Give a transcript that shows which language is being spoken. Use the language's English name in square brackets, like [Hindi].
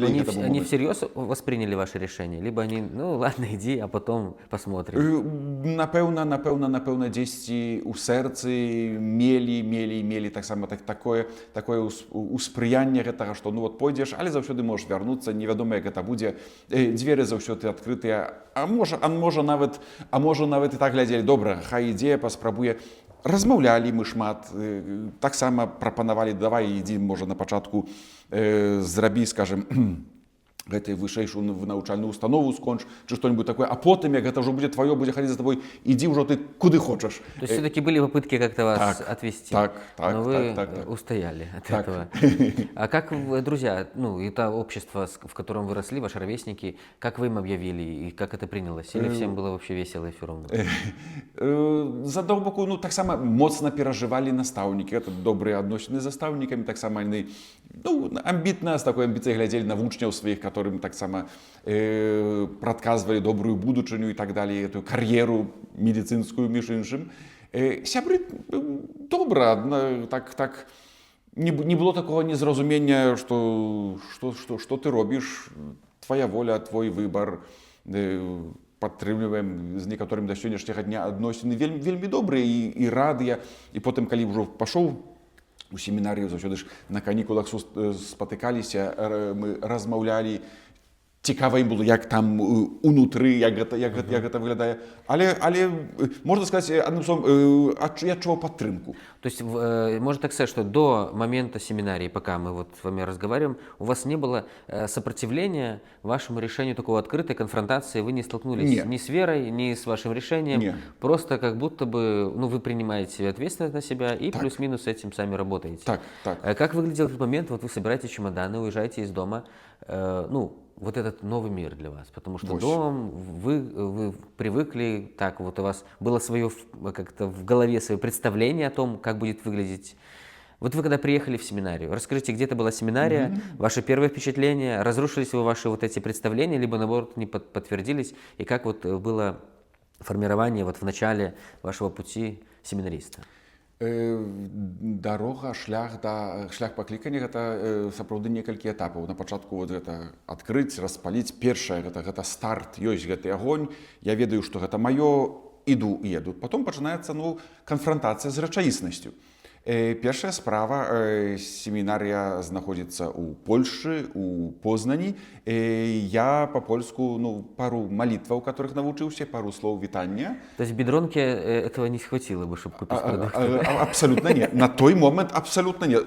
[Russian] Они всерьез восприняли ваше решение? Либо они, ну ладно, иди, а потом посмотрим? [Belarusian] Напэўна, дзесьці ў сэрцы мелі таксама такое ўспрыянне гэтага, што ну вот пойдзеш, але заўсёды можаш вярнуцца, невядома, як гэта будзе, дзверы заўсёды адкрытыя, а можа нават і так глядзелі, добра, хай ідзе, паспрабуе. Размаўлялі мы шмат, таксама прапанавалі, давай ідзі, можа на пачатку зрабі, скажем, гэтай вышэйшую навучальную установу сконч, ці што-нибудь такое, а потым, як гэта ўжо будзе твоё, будзе хадзіць за тобой, ідзі ўжо ты куды хочаш. [Russian] То есть все-таки были попытки как-то вас отвести? [Belarusian] Так. [Russian] Но вы устояли от этого. А как, друзья, ну, это общество, в котором вы росли, ваши ровесники, как вы им объявили и как это принялось? Или всем было вообще весело и все равно? [Belarusian] З аднаго боку, ну, таксама моцна перажывалі настаўнікі. Это добрыя адносіны з настаўнікамі, таксама яны, ну, амбітна, з такой амбіцыяй глядзелі на вучняў сваіх, которым таксама прадказвалі добрую будучыню і так далее, эту кар'еру медыцынскую, між іншым. Сябры добра, так не было такого незразумення, што ты робіш, твоя воля, твой выбар, падтрымліваем з некаторым да сённяшняга дня адносіны вельмі добрыя і радыя. І потым, калі ўжо пашоў у семінарыю, заўсёды ж на канікулах спатыкаліся, мы размаўлялі, цікава ім было, як там унутры, як гэта выглядае. Але можна сказаць, адным словом, я адчуваў падтрымку. [Russian] То есть можно так сказать, что до момента семинарии, пока мы вот с вами разговариваем, у вас не было сопротивления вашему решению, такого открытой конфронтации, вы не столкнулись ни с верой, ни с вашим решением, просто как будто бы ну, вы принимаете ответственность на себя и плюс-минус с этим сами работаете. [Belarusian] Так. [Russian] Как выглядел этот момент, вот вы собираете чемоданы, уезжаете из дома, ну, вот этот новый мир для вас, потому что дом, вы привыкли, так вот у вас было свое как-то в голове свое представление о том, как будет выглядеть. Вот вы когда приехали в семинарию, расскажите, где это была семинария, ваше первое впечатление, разрушились ли ваши вот эти представления, либо наоборот не подтвердились, и как вот было формирование вот в начале вашего пути семинариста? [Belarusian] Дарога, шлях паклікання гэта сапраўды некалькі этапаў. На пачатку вот гэта адкрыць, распаліць. Першае гэта старт, ёсць гэты агонь. Я ведаю, што гэта маё, іду і еду. Потом пачынаецца ну канфрантацыя з рэчаіснасцю. Першая справа, семінарія знаходзіцца ў Польшчы, у Познані. Я па-польску ну, пару молитваў, которых навучыўся, пару слоў вітання. [Russian] То есть в Бедронке этого не хватило бы, чтобы купить продукты? Абсолютно нет. На той момент абсолютно нет.